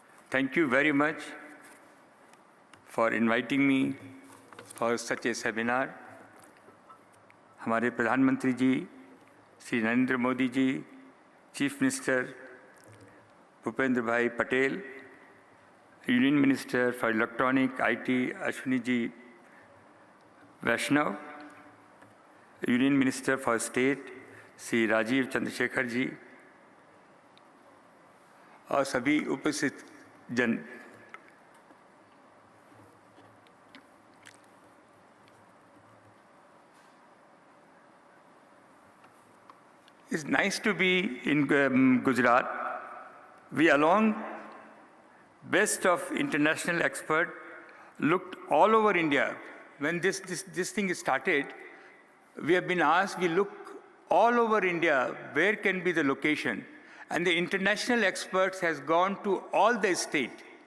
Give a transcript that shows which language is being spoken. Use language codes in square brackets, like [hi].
[en] Thank you very much for inviting me for such a seminar. [hi] हमारे प्रधानमंत्री जी Shri Narendra Modi ji, chief minister Bhupendra भाई Patel, union minister for electronic IT Ashwini ji Vaishnav, union minister for state Shri Rajiv Chandrashekhar ji, और सभी उपस्थित जन, [en] it's nice to be in Gujarat We, along best of international experts, looked all over India. When this thing started, we have been asked, we look all over India, where can be the location? And the international experts has gone to all the state.